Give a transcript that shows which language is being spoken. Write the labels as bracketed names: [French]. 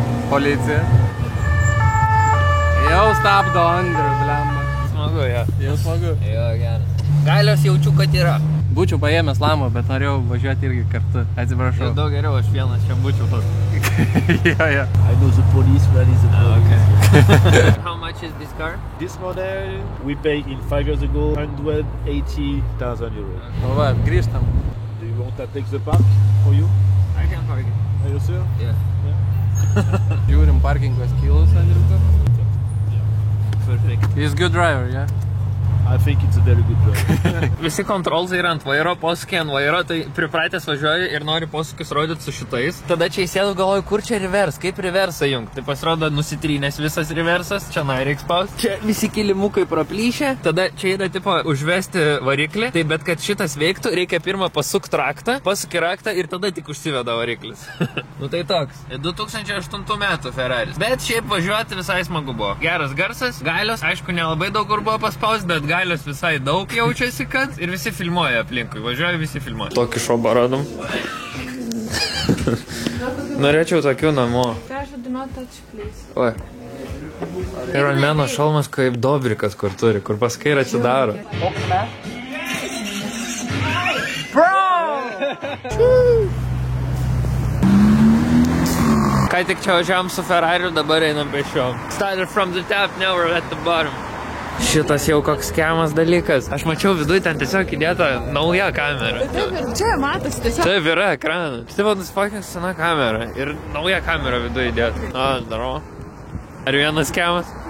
[Lithuanian] Policija. Jau stabdo Andrių, blemba. Smagu, jo. Jau smagu. Jo, geras. Galios jaučiu, kad yra. Būčiau paėmęs lamą, bet norėjau važiuoti irgi kartu. Atsiprašau. Ir daug geriau, aš vienas čia būčiau tas. [English] Yeah. I know the police, where is the police? Okay. How much is this car? This model we paid in 5 years ago 180,000 euros. [Lithuanian] Nu va, grįžtam. [English] Do you want to take the park for you? I can park it. Are you sure? Yeah. [Lithuanian] Žiūrim parkingo skilus, Andriuko. [English] Perfect. He's good driver, yeah? I think it's a very good drive. [Lithuanian] Visi kontrolsai yra ant vairo, posūkiai ant vairo, tai pripratęs važiuoju ir nori posūkius rodyti su šitais. Tada čia įsėdu galvoju, kur čia revers, kaip reversą jungt. Tai pasirodo nusitrynęs visas reversas, čia reiks spaust. Čia visi kilimukai praplyšę, tada čia yra tipo užvesti variklį, tai bet kad šitas veiktų, reikia pirmą pasukti raktą, pasuki raktą ir tada tik užsiveda variklis. Nu tai toks. 2008 metų Ferraris. Bet šiaip važiuoti visai smagu buvo. Geras garsas, galios, aišku, nelabai daug kur buvo paspaust, bet galios visai daug jaučiasi, kad ir visi filmuoja aplinkui, važiuoja visi filmuoja. Tokį šobą radom. Norėčiau tokių namo. Oi. Ironmano šalmas kaip Dobrikas, kur turi, kur paskui ir atsidaro. Kai tik čia važiavam su Ferrariu, dabar einam pešiom. [English] Started from the top, now we're at the bottom. [Lithuanian] Šitas jau koks skemas dalykas. Aš mačiau viduj ten tiesiog įdėta nauja kamera. Čia matosi tiesiog. Taip yra ekranas. Štai va nusipakęs sena kamera ir nauja kamera viduj įdėta. O, daro. Ar vienas skemas?